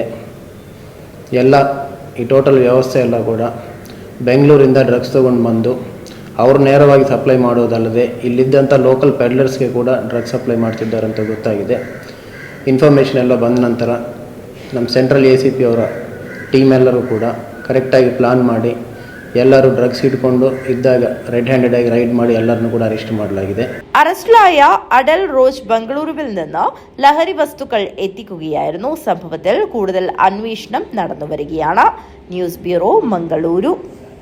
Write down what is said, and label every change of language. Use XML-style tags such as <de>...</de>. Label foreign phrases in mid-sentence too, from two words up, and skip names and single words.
<kn>ಎಲ್ಲ ಈ ಟೋಟಲ್ ವ್ಯವಸ್ಥೆ ಎಲ್ಲ ಕೂಡ ಬೆಂಗಳೂರಿಂದ ಡ್ರಗ್ಸ್ ತೊಗೊಂಡು ಬಂದು ಅವರು ನೇರವಾಗಿ ಸಪ್ಲೈ ಮಾಡೋದಲ್ಲದೆ ಇಲ್ಲಿದ್ದಂಥ</kn> <en>local peddlers</en> <kn>ಕೂಡ ಡ್ರಗ್ ಸಪ್ಲೈ ಮಾಡ್ತಿದ್ದಾರೆ ಅಂತ ಗೊತ್ತಾಗಿದೆ. ಇನ್ಫಾರ್ಮೇಷನ್ ಎಲ್ಲ ಬಂದ ನಂತರ ನಮ್ಮ ಸೆಂಟ್ರಲ್ ACP ಅವರ ಟೀಮ್ ಎಲ್ಲರೂ ಕೂಡ ಕರೆಕ್ಟಾಗಿ ಪ್ಲಾನ್ ಮಾಡಿ ಎಲ್ಲರೂ ಡ್ರಗ್ಸ್ ಇಟ್ಕೊಂಡು ಇದ್ದಾಗ</kn> <en>red handed</en> <kn>ಆಗಿ ರೈಡ್ ಮಾಡಿ ಎಲ್ಲರನ್ನು ಕೂಡ ಅರೆಸ್ಟ್ ಮಾಡಲಾಗಿದೆ.</kn> <ml>അറസ്റ്റിലായ അഡൽ റോജ് ബംഗളൂരുവിൽ നിന്ന് ലഹരി വസ്തുക്കൾ എത്തിക്കുകയായിരുന്നു. സംഭവത്തിൽ കൂടുതൽ അന്വേഷണം നടന്നുവരികയാണ്. ന്യൂസ് ബ്യൂറോ, മംഗളൂരു.</ml>